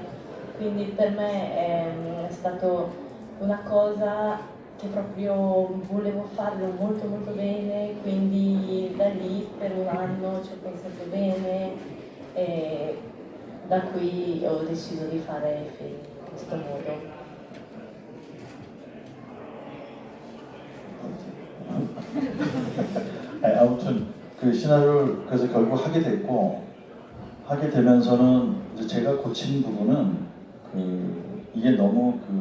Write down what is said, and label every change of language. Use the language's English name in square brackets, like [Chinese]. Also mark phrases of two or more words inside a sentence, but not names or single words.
[Italian] Quindi per me è stato una cosa che proprio volevo farlo molto molto bene, quindi da lì per un anno ci ho pensato bene e da qui ho deciso di fare il film in questo modo. [Korean] 아무튼 그 시나리오를 그래서 결국 하게 됐고 하게 되면서는 이제 제가 고친 부분은 이게 너무